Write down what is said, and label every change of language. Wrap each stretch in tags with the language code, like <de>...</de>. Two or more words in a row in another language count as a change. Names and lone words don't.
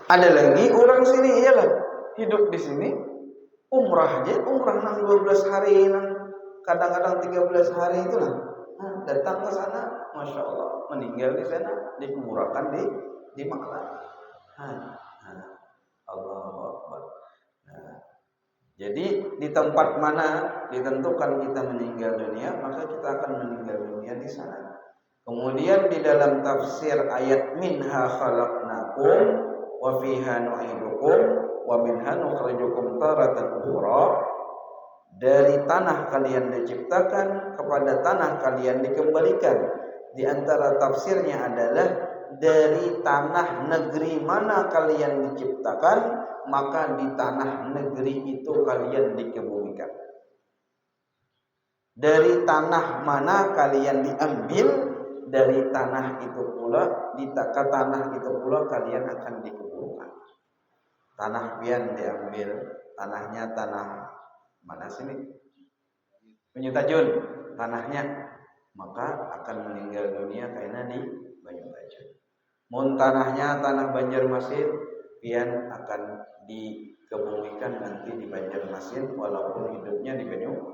<bjn>Ada lagi orang sini iyalah hidup di sini Umrah aja, umrah nang 12 hari, nang kadang-kadang 13 hari itu lah. Nah, datang ke sana,</bjn> <ar>masya Allah,</ar> <bjn>meninggal di sana, dikuburkan di Makkah.</bjn> <ar>الله أكبر.</ar> <bjn>Nah, jadi di tempat mana ditentukan kita meninggal dunia, maka kita akan meninggal dunia di sana. Kemudian di dalam tafsir ayat</bjn> <ar>منها خلقناكم وفيها نعيدكم ومنها نخرجكم تارة أخرى,</ar> <bjn>dari tanah kalian diciptakan, kepada tanah kalian dikembalikan. Di antara tafsirnya adalah dari tanah negeri mana kalian diciptakan, maka di tanah negeri itu kalian dikebumikan. Dari tanah mana kalian diambil, dari tanah itu pula, di tanah itu pula kalian akan dikuburkan. Tanah pian diambil, tanahnya tanah mana sini? Banyutajun, tanahnya, maka akan meninggal dunia karena di Banyutajun. Mun tanahnya tanah Banjarmasin, pian akan dikebumikan nanti di Banjarmasin walaupun hidupnya di Banyutajun.</bjn>